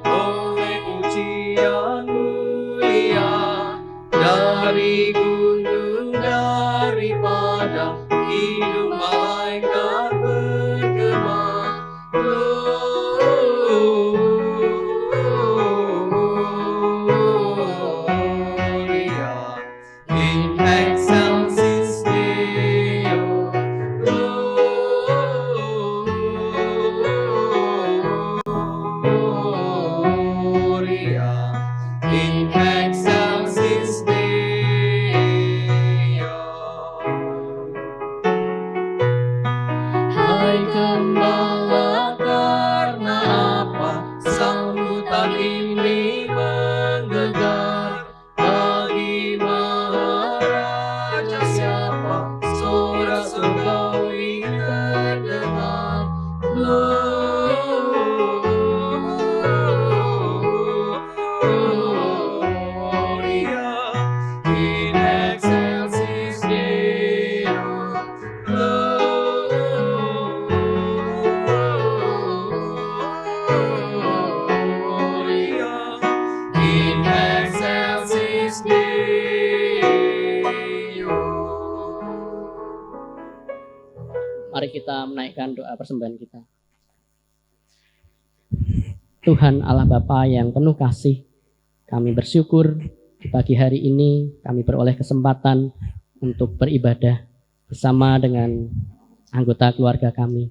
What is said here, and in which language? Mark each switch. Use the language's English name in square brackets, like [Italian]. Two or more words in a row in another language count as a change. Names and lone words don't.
[Indonesian] oleh pujian mulia dari gunung, dari padang, hidung malaikat bergema. [Latin] Gloria in excelsis Deo. Gloria in excelsis Deo. [Indonesian] Hai gembala, karena apa sambutan ini menggelegar? Bagi Maharaja siapa suara surgawi terdengar? [Latin] Gloria in excelsis Deo. Gloria in excelsis Deo. [Indonesian] Mari kita menaikkan doa persembahan kita. Tuhan Allah Bapa yang penuh kasih, Kami bersyukur di pagi hari ini kami beroleh kesempatan untuk beribadah bersama dengan anggota keluarga kami.